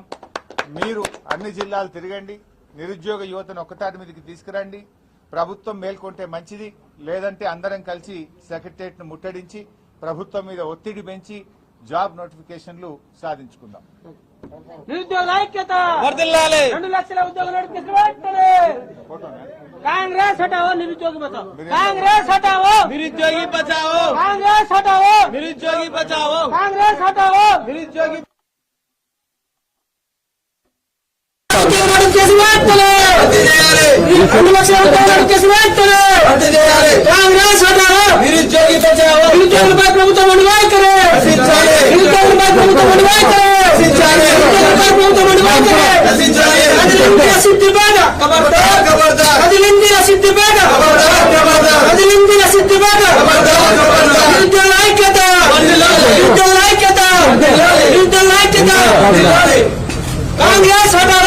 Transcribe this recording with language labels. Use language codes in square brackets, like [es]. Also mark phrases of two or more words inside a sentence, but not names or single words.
[te] మీరు అన్ని జిల్లాలు తిరగండి, నిరుద్యోగ యువతను ఒక్కతాటి మీదకి తీసుకురండి. ప్రభుత్వం మేల్కొంటే మంచిది, లేదంటే అందరం కలిసి సెక్రటరియట్ ను ముట్టడించి ప్రభుత్వం మీద ఒత్తిడి పెంచి [en] job notifications [te] సాధించుకుందాం. నిరుద్యోగ ఐక్యత వర్ధిల్లాలి. 2 లక్షల ఉద్యోగ నోటిఫికేషన్ [hi] कांग्रेस हटाओ निरुद्योगी बचाओ, कांग्रेस हटाओ निरुद्योगी बचाओ, कांग्रेस हटाओ निरुद्योगी बचाओ, कांग्रेस हटाओ [te] निरुद्योगी 2 లక్షల ఉద్యోగాలు కేసు వెంటనే కాంగ్రెస్ హటావో నిరుద్యోగులపై ప్రభుత్వం వైఖరి నిరుద్యోగులపై ప్రభుత్వం వైఖరి నిరుద్యోగులపై ప్రభుత్వం వైఖరి సిద్ధిపేట కదిలింది సిద్ధిపేట కదిలింది సిద్ధిపేట నిరుద్యోగుల ఐక్యత నిరుద్యోగుల ఐక్యత నిరుద్యోగుల ఐక్యత కాంగ్రెస్ హటావో